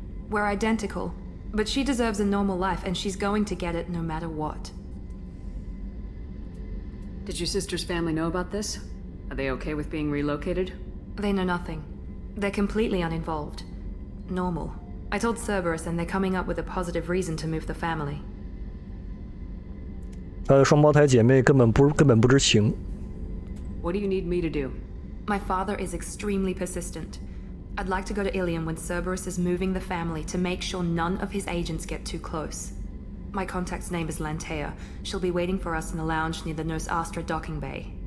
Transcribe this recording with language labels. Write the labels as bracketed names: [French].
[English] We're identical, but she deserves a normal life, and she's going to get it no matter what. Did your sister's family know about this? Are they okay with being relocated? They know nothing. They're completely uninvolved. Normal. I told Cerberus, and they're coming up with a positive reason to move the family. [Chinese] 她的双胞胎姐妹根本不知情。 [English] What do you need me to do? My father is extremely persistent. I'd like to go to Ilium when Cerberus is moving the family to make sure none of his agents get too close. My contact's name is Lantea. She'll be waiting for us in the lounge near the Nos Astra docking bay.